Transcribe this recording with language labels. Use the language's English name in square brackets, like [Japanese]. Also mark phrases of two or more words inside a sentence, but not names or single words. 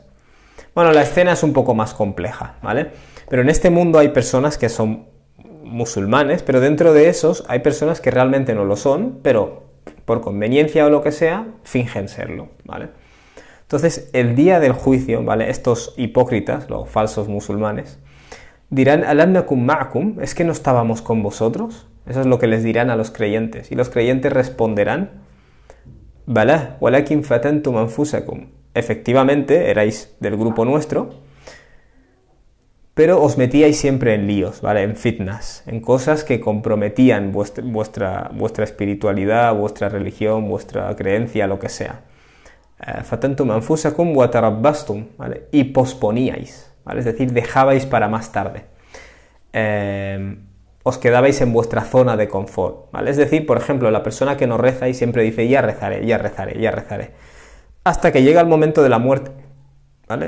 [Spanish] Bueno, la escena es un poco más compleja, ¿vale? Pero en este mundo hay personas que son musulmanes, pero dentro de esos hay personas que realmente no lo son, pero por conveniencia o lo que sea, fingen serlo, ¿vale? Entonces, el día del juicio, ¿vale? Estos hipócritas, los falsos musulmanes, dirán, [Arabic] ألم نكن معكم, [Spanish] ¿es que no estábamos con vosotros? Eso es lo que les dirán a los creyentes. Y los creyentes responderán, [Arabic] بلى ولكن فتنتم أنفسكم. [Spanish] Efectivamente, erais del grupo nuestro, pero os metíais siempre en líos, ¿vale? En fitnas, en cosas que comprometían vuestra espiritualidad, vuestra religión, vuestra creencia, lo que sea. [Arabic] فتنتم أنفسكم وتربصتم, [Spanish] ¿vale? Y posponíais, ¿vale? Es decir, dejabais para más tarde. Os quedabais en vuestra zona de confort, ¿vale? Es decir, por ejemplo, la persona que no reza y siempre dice, ya rezaré, ya rezaré, ya rezaré, hasta que llega el momento de la muerte, ¿vale?